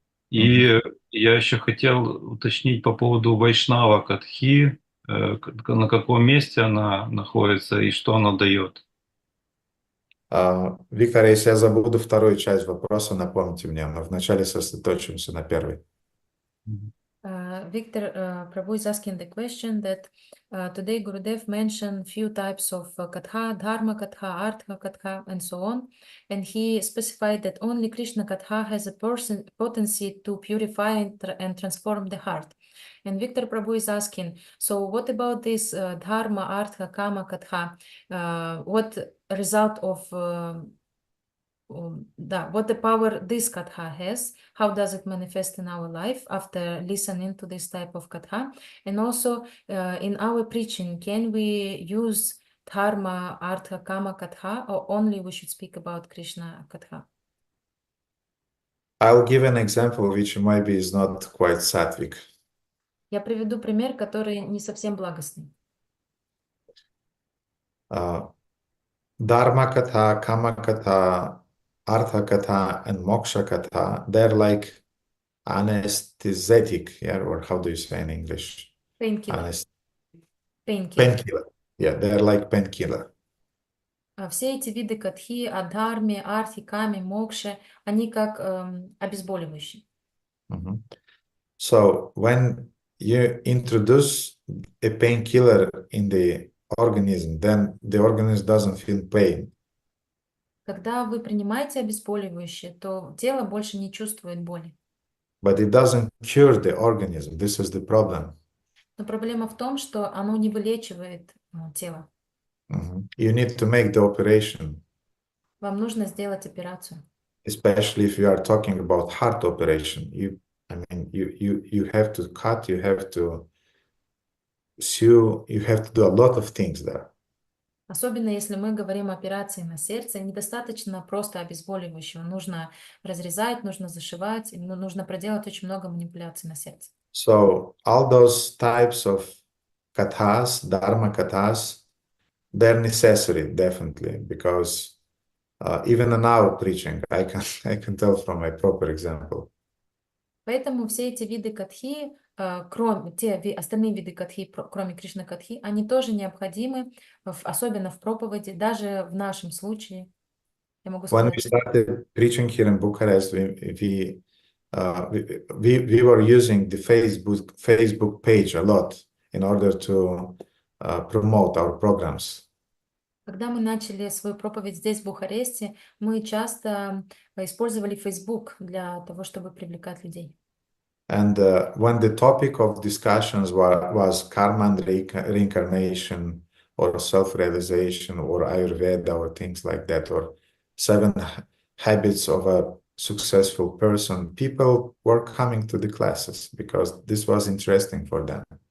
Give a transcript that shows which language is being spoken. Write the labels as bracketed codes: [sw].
[ru] И я еще хотел уточнить по поводу Вайшнава Катхи, на каком месте она находится и что она дает. Виктор, если я забуду вторую часть вопроса, напомните мне, но вначале сосредоточимся на первой. [en] Victor, Prabhu is asking the question that today Gurudev mentioned few types of Katha, Dharma Katha, Artha Katha, and so on. And he specified that only Krishna Katha has a potency to purify and transform the heart. And Victor Prabhu is asking, so what about this dharma, artha, kama, katha? What result of what the power this katha has? How does it manifest in our life after listening to this type of katha? And also in our preaching, can we use dharma, artha, kama, katha, or only we should speak about Krishna katha? I'll give an example which maybe is not quite sattvic. [ru] Я приведу пример, который не совсем благостный. [en] Dharma katha, kama katha, artha katha, and moksha katha, they're like anesthetic, yeah, or how do you say in English? Painkiller. Painkiller. Painkiller. Yeah, they're like painkiller. [ru] Все эти виды катхи, адхарме, арти, каме, мокше, они как обезболивающие. [en] So when you introduce a painkiller in the organism, then the organism doesn't feel pain. [ru] Когда вы принимаете обезболивающее, то тело больше не чувствует боли. [en] But it doesn't cure the organism. This is the problem. [ru] Но проблема в том, что оно не вылечивает тело. [en] You need to make the operation. [ru] Вам нужно сделать операцию. [en] Especially if you are talking about heart operation. You have to cut, you have to sew, you have to do a lot of things there. [ru] Особенно если мы говорим о операции на сердце, недостаточно просто обезболивающего. Нужно разрезать, нужно зашивать, нужно проделать очень много манипуляций на сердце. [en] So all those types of kathas, dharma kathas, they're necessary, definitely, because even in our preaching, I can tell from my proper example. [ru] Поэтому все эти виды катхи, остальные виды катхи, кроме Кришна катхи, они тоже необходимы, особенно в проповеди, даже в нашем случае. Я могу [en] When [ru] сказать, [en] we started preaching here in Bucharest, we were using the Facebook page a lot in order to promote our programs. [ru] когда мы начали свою проповедь здесь, в Бухаресте, мы часто использовали Facebook для того, чтобы привлекать людей. [en] And when the topic of discussions was karma and reincarnation, or self-realization, or Ayurveda, or things like that, or 7 habits of a successful person, people were coming to the classes because this was interesting for them.